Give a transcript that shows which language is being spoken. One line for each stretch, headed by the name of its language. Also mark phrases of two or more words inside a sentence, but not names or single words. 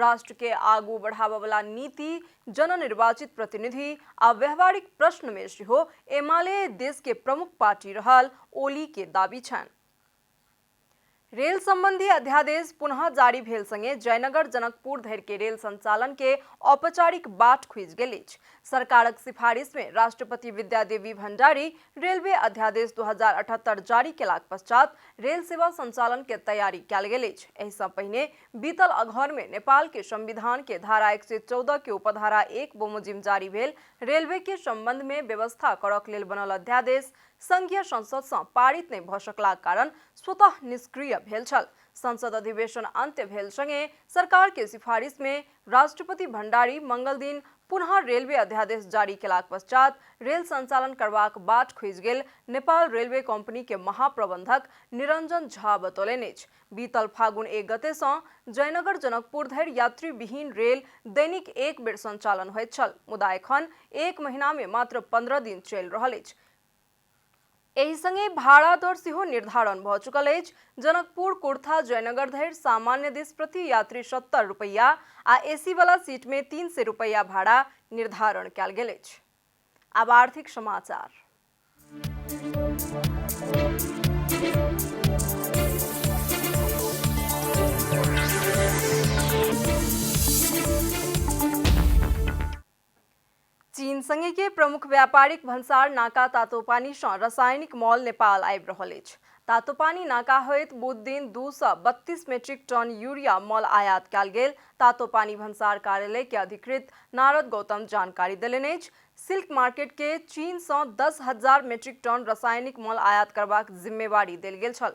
Maithili: राष्ट्र के आगू बढ़ाबय वाला नीति, जननिर्वाचित प्रतिनिधि आ व्यवहारिक प्रश्न में सेहो एमाले देश के प्रमुख पार्टी रहल ओली के दावी छनि। रेल संबंधी अध्यादेश पुनः जारी भेल संगे जयनगर जनकपुर धरि के रेल संचालन के औपचारिक बाट खुजि गेल अछि। सरकारक सिफारिश में राष्ट्रपति विद्यादेवी भंडारी रेलवे अध्यादेश 2078 जारी केलाक पश्चात रेल सेवा संचालन के तैयारी कयल गेल अछि। एहि सँ पहिने बीतल अघर में नेपाल के संविधान के धारा 114 के उपधारा 1 बमोजिम जारी भेल रेलवे के संबंध में व्यवस्था करक लेल बनल अध्यादेश संघीय संसद से पारित नहीं भ सकलाक कारण स्वतः निष्क्रिय भेल छल। संसद अधिवेशन अंत्य भेल संगे सरकार के सिफारिश में राष्ट्रपति भंडारी मंगल दिन पुनः रेलवे अध्यादेश जारी केलाक पश्चात रेल संचालन करबाक बाट खुजि गेल नेपाल रेलवे कंपनी के महाप्रबंधक निरंजन झा बतौलनि अछि। बीतल फागुन 1 गते से जयनगर जनकपुर धरि यात्री विहीन रेल दैनिक एक बेर संचालन होइत छल, मुदा एखन 1 महीना में मात्र 15 दिन चलि रहल अछि। एहि संगे भाड़ा दर सेहो निर्धारण भ चुकल अछि। जनकपुर कुर्था जयनगर धरि सामान्य दिस प्रति यात्री 70 रुपैया आ एसी वाला सीट में 300 रुपैया भाड़ा निर्धारण कयल गेल अछि। अब आर्थिक समाचार। चीन संगे के प्रमुख व्यापारिक भंसार नाका तातोपानी से रासायनिक मॉल नेपाल आबि रहल अछि। तातोपानी नाका होइत बुध दिन 232 मेट्रिक टन यूरिया मॉल आयात कयल गेल। तातोपानी भंसार कार्यालय के अधिकृत नारद गौतम जानकारी देलनि अछि। सिल्क मार्केट के चीन से 10,000 मेट्रिक टन रासायनिक मॉल आयात करबाक जिम्मेवारी देल गेल छल।